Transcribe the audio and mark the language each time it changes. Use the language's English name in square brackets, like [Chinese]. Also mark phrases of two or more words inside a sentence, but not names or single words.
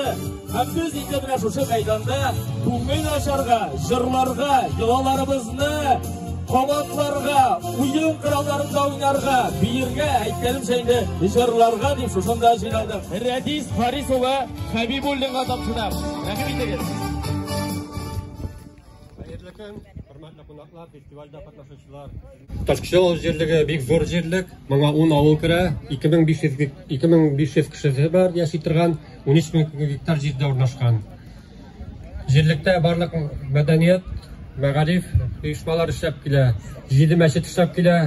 [Tatar] Һәм без инде менә шушы мәйданда күңел ачарга, җырларга, йолаларыбызны кабатларга, уен коралларында уйнарга, биергә, әйткәнемчә инде җырларга дип шушында җыйналдык. Рәдис Харисова Хәбибуллинга тапшырам. Рәхим итегез. Hürmetli konaklar, festivalda katnaşıcılar. Taşkışal жерлеге бик зур жерлек. Моңа 10 авыл керә. 2500 кеше бар яши торган, 13 мең гектар җирдә урнашкан. Җирлектә барлык мәдәният, мәгариф оешмалар эшләп килә. 7 мәчет эшләп килә.